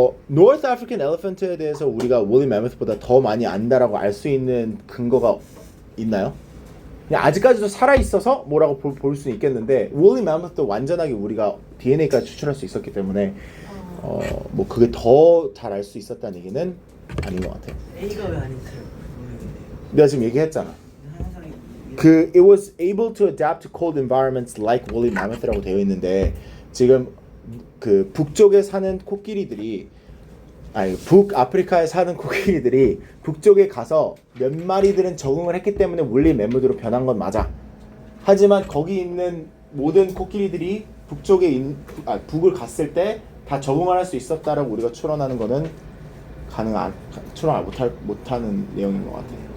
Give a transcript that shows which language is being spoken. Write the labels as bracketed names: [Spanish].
[Korean] North African Elephant에 대해서 우리가 woolly mammoth보다 더 많이 안다라고 알 수 있는 근거가 있나요? 그냥 아직까지도 살아 있어서 뭐라고 볼 수는 있겠는데 woolly mammoth도 완전하게 우리가 DNA까지 추출할 수 있었기 때문에 뭐 그게 더 잘 알 수 있었다는 얘기는 아닌 것 같아요. A가 왜 아닌지 모르겠네요. 내가 지금 얘기했잖아. 항상 [English] it was able to adapt to cold environments like woolly mammoth라고 [Korean] 되어 있는데 지금 그 북쪽에 사는 코끼리들이 아니 북아프리카에 사는 코끼리들이 북쪽에 가서 몇 마리들은 적응을 했기 때문에 원리 멤버드로 변한 건 맞아. 하지만 거기 있는 모든 코끼리들이 북을 갔을 때 다 적응을 할 수 있었다라고 우리가 추론하는 거는 추론 못하는 내용인 것 같아요.